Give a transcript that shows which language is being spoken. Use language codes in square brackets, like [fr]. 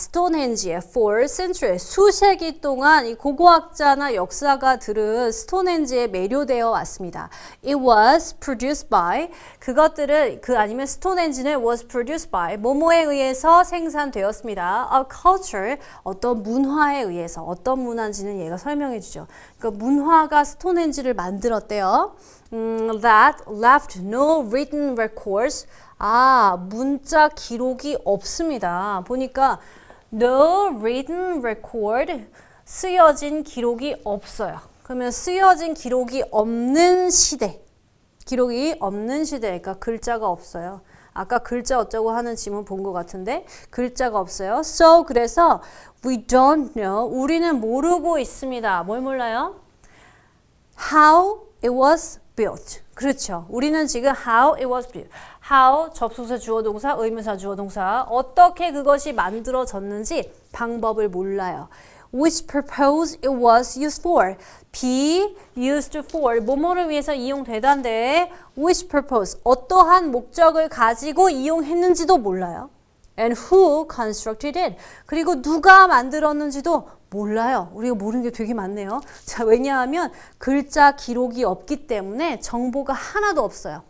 [ko] 스톤헨지에 [en] for centuries, [ko] 수세기 동안 이 고고학자나 역사가들은 스톤헨지에 매료되어 왔습니다. [en] It was produced by, [ko] 그것들은 아니면 스톤헨지는 [en] was produced by [ko] 뭐뭐에 의해서 생산되었습니다. [en] A culture, [ko] 어떤 문화에 의해서, 어떤 문화인지는 얘가 설명해 주죠. 그러니까 문화가 스톤헨지를 만들었대요. [en] That left no written records. [ko] 문자 기록이 없습니다. 보니까 [en] no written record, [ko] 쓰여진 기록이 없어요. 그러면 쓰여진 기록이 없는 시대, 그러니까 글자가 없어요. 아까 글자 어쩌고 하는 지문 본 것 같은데 글자가 없어요. So, 그래서 [en] we don't know, [ko] 우리는 모르고 있습니다. 뭘 몰라요? [en] How it was built. [ko] 그렇죠. 우리는 지금 [en] how it was built. [ko] how 접속사 주어 동사, 의문사 주어 동사, 어떻게 그것이 만들어졌는지 방법을 몰라요. [en] Which purpose it was used for. be used for. [ko] 뭐뭐를 위해서 이용되던데 [en] which purpose. [ko] 어떠한 목적을 가지고 이용했는지도 몰라요. [en] And who constructed it. [ko] 그리고 누가 만들었는지도 몰라요. 우리가 모르는 게 되게 많네요. 자, 왜냐하면 글자 기록이 없기 때문에 정보가 하나도 없어요.